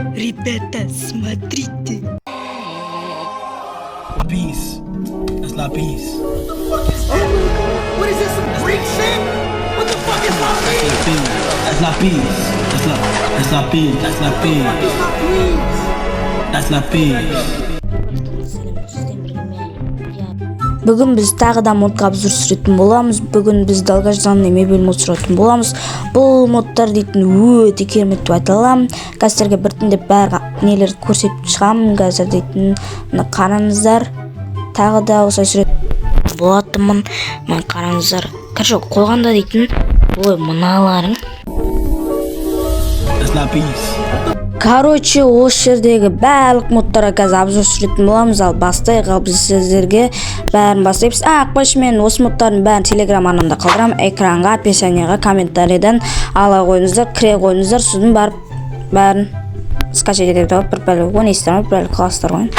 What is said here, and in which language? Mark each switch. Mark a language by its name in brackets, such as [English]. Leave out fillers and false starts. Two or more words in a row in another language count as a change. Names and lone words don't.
[Russian] Ребята, смотрите. [English] Peace. That's not peace. What is this, some Greek shit? What the fuck is not peace? That's not peace. That's not peace. That's not peace. That's not peace. [Kazakh] Бүгін біз тағы да модқа обзор түсіретін боламыз. Бүгін біз долгожданный мебель мод түсіретін боламыз. Бұл модтар дейтін өте керемет деп айта аламын. Қазірге біртіндеп бәрі нелерді көрсетіп шығамын. Қазір дейтін қараңыздар. Тағы да осылай түсіретін болатынмын. Мына қараңыздар. Короче, қойғанда дейтін ой мыналарың. [English] That's not peace. [Kazakh] Короче, осы жердегі барлық модтарға қазір обзор түсіретін боламыз. Ал бастайық, ал біз сіздерге бәрін бастаймыз. Ақпаш мен осы модтардың бәрін телеграм арнамда қалдырамын. Экранға, описанияға, комментарийдан ала қойыңыздар, кіре қойыңыздар. Сосын барып бәрін скачать етіп тауып бір пәлі ойнайсыздар ма, бір пәлі қаласыздар ғой.